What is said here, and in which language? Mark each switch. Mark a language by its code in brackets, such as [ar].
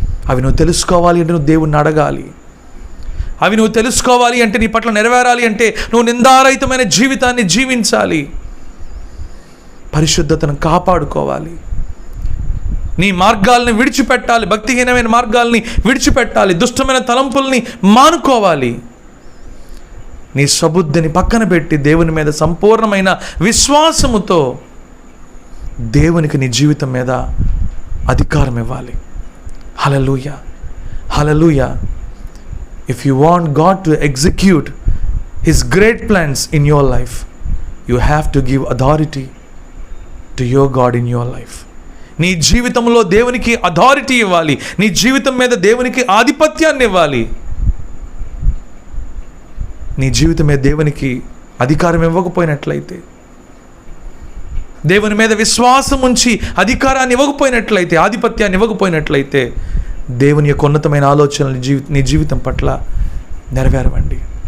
[te] అవి నువ్వు తెలుసుకోవాలి అంటే నువ్వు దేవుణ్ణి అడగాలి. అవి నువ్వు తెలుసుకోవాలి అంటే, నీ పట్ల నెరవేరాలి అంటే నువ్వు నిందారహితమైన జీవితాన్ని జీవించాలి, పరిశుద్ధతను కాపాడుకోవాలి, నీ మార్గాల్ని విడిచిపెట్టాలి, భక్తిహీనమైన మార్గాల్ని విడిచిపెట్టాలి, దుష్టమైన తలంపుల్ని మానుకోవాలి. నీ స్వబుద్ధిని పక్కన పెట్టి దేవుని మీద సంపూర్ణమైన విశ్వాసముతో దేవునికి నీ జీవితం మీద అధికారం ఇవ్వాలి. హల్లెలూయా, హల్లెలూయా. [en] If you want God to execute His great plans in your life, you have to give authority to your God in your life. [te] నీ జీవితంలో దేవునికి అథారిటీ ఇవ్వాలి, నీ జీవితం మీద దేవునికి ఆధిపత్యాన్ని ఇవ్వాలి. నీ జీవితం మీద దేవునికి అధికారం ఇవ్వకపోయినట్లయితే, దేవుని మీద విశ్వాసం ఉంచి అధికారాన్ని ఇవ్వకపోయినట్లయితే, ఆధిపత్యాన్ని ఇవ్వకపోయినట్లయితే, దేవుని యొక్క ఉన్నతమైన ఆలోచనలు నీ జీవితం పట్ల నెరవేరవండి.